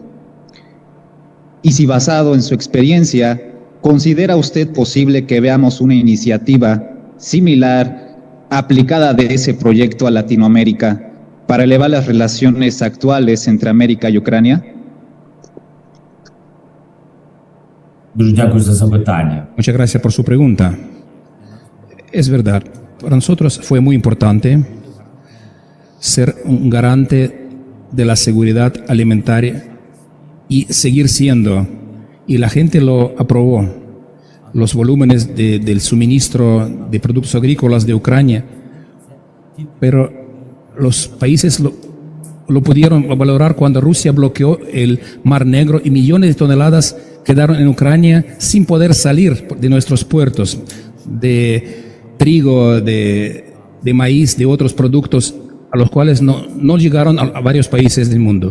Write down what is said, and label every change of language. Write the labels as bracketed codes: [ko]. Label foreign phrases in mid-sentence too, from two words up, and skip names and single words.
[es] Y si, basado en su experiencia, ¿considera usted posible que veamos una iniciativa similar aplicada de ese proyecto a Latinoamérica para elevar las relaciones actuales entre América y Ucrania? [uk] Дуже дякую за запитання. [es] Muchas gracias por su pregunta. Es verdad, para nosotros fue muy importante ser un garante de la seguridad alimentaria y seguir siendo, y la gente lo aprobó. Los volúmenes del suministro de productos agrícolas de Ucrania, pero los países lo pudieron valorar cuando Rusia bloqueó el Mar Negro y millones de toneladas quedaron en Ucrania sin poder salir de nuestros puertos, de trigo, de maíz, de otros productos a los cuales no llegaron a varios países del mundo.